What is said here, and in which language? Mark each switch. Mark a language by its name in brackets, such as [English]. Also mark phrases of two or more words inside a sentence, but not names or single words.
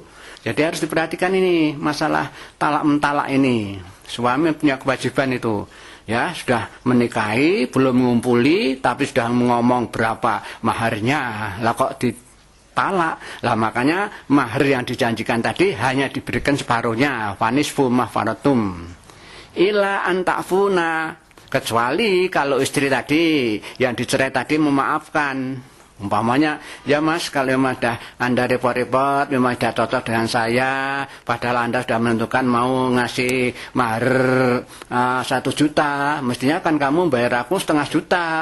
[Indonesian] Jadi harus diperhatikan ini masalah talak mentalak ini. Suami punya kewajiban itu. Ya, sudah menikahi, belum mengumpuli, tapi sudah ngomong berapa maharnya. Lah kok talak. Lah makanya mahar yang dijanjikan tadi hanya diberikan separuhnya. [Arabic] فنصف ما فرضتم. إلا أن يعفون, [Indonesian] kecuali kalau istri tadi yang dicerai tadi memaafkan. Umpamanya, ya mas, kalau mas Anda repot-repot, memang sudah cocok dengan saya, padahal Anda sudah menentukan mau ngasih mahar 1 juta, mestinya kan kamu bayar aku 0,5 juta.